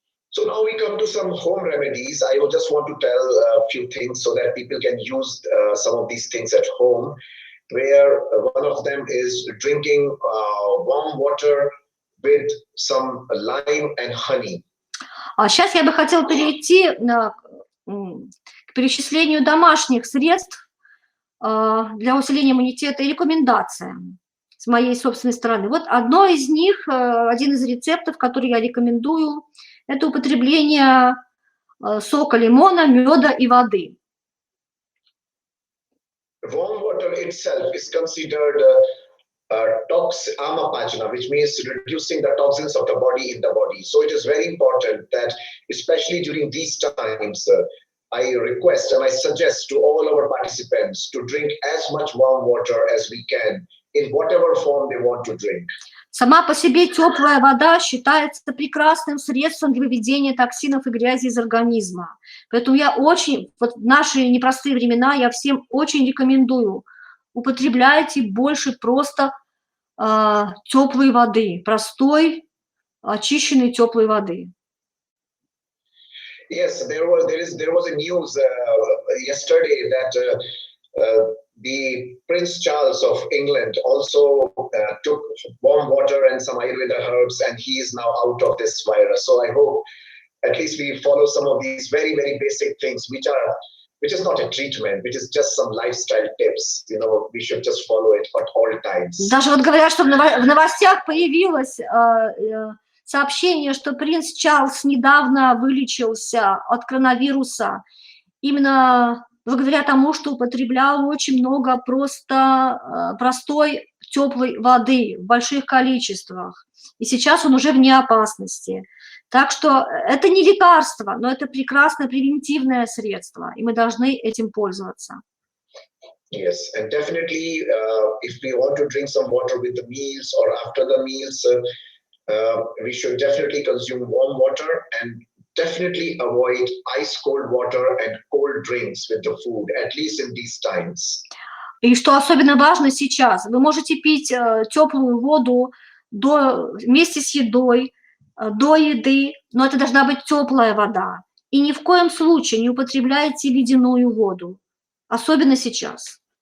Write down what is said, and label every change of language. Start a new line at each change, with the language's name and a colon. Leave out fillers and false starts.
English: So now we come to some home remedies. I will just want to tell a few things so that people can use some of these things at home, where one of them is drinking warm water with some lime and honey.
Russian: Сейчас я бы хотела перейти к перечислению домашних средств для усиления иммунитета и рекомендациям с моей собственной стороны. Вот одно из них, один из рецептов, который я рекомендую, это употребление сока лимона, меда и воды.
English: Warm water itself is considered amapachana, which means reducing the toxins of the body in the body. So it is very important that, especially during these times, I request and I suggest to all our participants to drink as much warm water as we can in whatever form they want to drink.
Russian: Сама по себе теплая вода считается прекрасным средством для выведения токсинов и грязи из организма. Поэтому я вот в наши непростые времена я всем очень рекомендую: употребляйте больше просто теплой воды, простой, очищенной теплой воды.
English: Yes, there was a news yesterday that the Prince Charles of England also took warm water and some Ayurveda herbs, and he is now out of this virus. So I hope at least we follow some of these very, very basic things which which is not a treatment, which is just some lifestyle tips. You know, we should just follow it at all times.
Russian: Даже вот говорят, что в новостях появилось сообщение, что принц Чарльз недавно вылечился от коронавируса именно благодаря тому, что употреблял очень много простой теплой воды в больших количествах. И сейчас он уже вне опасности. Так что это не лекарство, но это прекрасное превентивное средство, и мы должны этим пользоваться.
English: Yes, and definitely, if we want to drink some water with the meals or after the meals, we should definitely consume warm water and definitely avoid ice cold water and cold drinks with the food, at least in these times.
Russian: И что особенно важно сейчас, вы можете пить теплую воду вместе с едой, до еды, но это должна быть теплая вода. И ни в коем случае не употребляйте ледяную воду, особенно сейчас.